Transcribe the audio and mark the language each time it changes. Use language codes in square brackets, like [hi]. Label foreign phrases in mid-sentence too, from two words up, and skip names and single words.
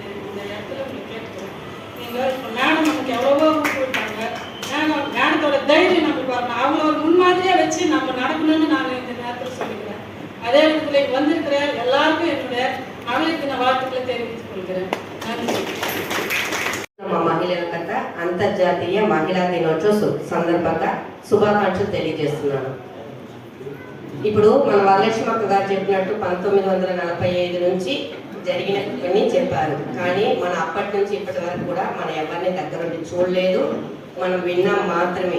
[ta] இந்த இடத்துல உங்களுக்கு கேட்டுக்கிறேன். நீங்க மேடம் நமக்கு எவ்வளவோ கொடுத்தாங்க. மேடத்தோட தைரியம் நம்மளுக்கு வரணும். அவங்கள ஒரு முன்மாதிரியா வச்சு நம்ம நடக்கணும்னு நான் இந்த நேரத்தில் சொல்லிக்கிறேன். அதே இடத்துல வந்திருக்கிற எல்லாருக்கும் என்னுடைய மகளிர் தின வாழ்த்துக்களை தெரிவித்துக் கொள்கிறேன். நன்றி. [te] ನಮ್ಮ మహిళలకంతా అంతర్జాతీయ మహిళా దినోత్సవ సందర్భంగా శుభాకాంక్షలు తెలియజేస్తున్నాను. ఇప్పుడు మన వరలక్ష్మి అక్క గారు చెప్పినట్టు 1945 నుంచి జరిగినవన్నీ చెప్పారు. కానీ మన అప్పటి నుంచి ఇప్పటి వరకు కూడా మన ఎవరిని దగ్గరుండి చూడలేదు, మనం విన్నాం మాత్రమే.